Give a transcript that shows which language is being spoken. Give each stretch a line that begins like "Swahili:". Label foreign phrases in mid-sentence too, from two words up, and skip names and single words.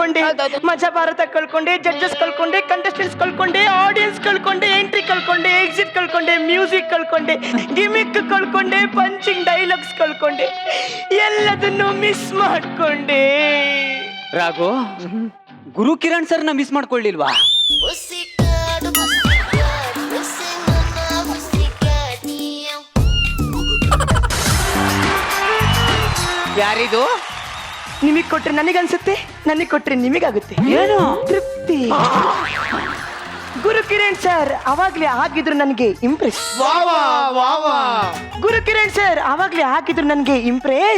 Kannada: ಕಳ್ಕೊಂಡೆ, ಮಜಾ ಭಾರತ ಕಳ್ಕೊಂಡೆ, ಜಡ್ಜಸ್ ಕಳ್ಕೊಂಡೆ, ಕಂಟೆಸ್ಟೆಂಟ್ಸ್ ಕಳ್ಕೊಂಡೆ, ಆಡಿಯನ್ಸ್ ಕಳ್ಕೊಂಡೆ, ಎಂಟ್ರಿ ಕಳ್ಕೊಂಡೆ, ಎಕ್ಸಿಟ್ ಕಳ್ಕೊಂಡೆ, ಮ್ಯೂಸಿಕ್ ಕಳ್ಕೊಂಡೆ, ಗಿಮಿಕ್ ಕಳ್ಕೊಂಡೆ,
English: punching dialogues
Kannada: ಕಳ್ಕೊಂಡೆ, ಎಲ್ಲದನ್ನು ಮಿಸ್ ಮಾಡ್ಕೊಂಡೆ. ರಾಘು, ಗುರು ಕಿರಣ್ ಸರ್ನ ಮಿಸ್ ಮಾಡ್ಕೊಳ್ಳಿಲ್ವಾ?
English: Pussycat, pussycat, pussy mama, pussycat, meow.
Kannada: ಯಾರಿದು? ನಿಮಗ್ ಕೊಟ್ರೆ ನನಗನ್ಸುತ್ತೆ, ನನಗ್ ಕೊಟ್ರೆ ನಿಮಗಾಗುತ್ತೆ. ಏನು? ತೃಪ್ತಿ. ಗುರು ಕಿರಣ್ ಸರ್ ಅವಾಗ್ಲೇ ಆಗಿದ್ರು ನನಗೆ ಇಂಪ್ರೆಸ್. ಗುರು ಕಿರಣ್ ಸರ್ ಅವಾಗ್ಲೇ ಆಗಿದ್ರು ನನಗೆ ಇಂಪ್ರೆಸ್.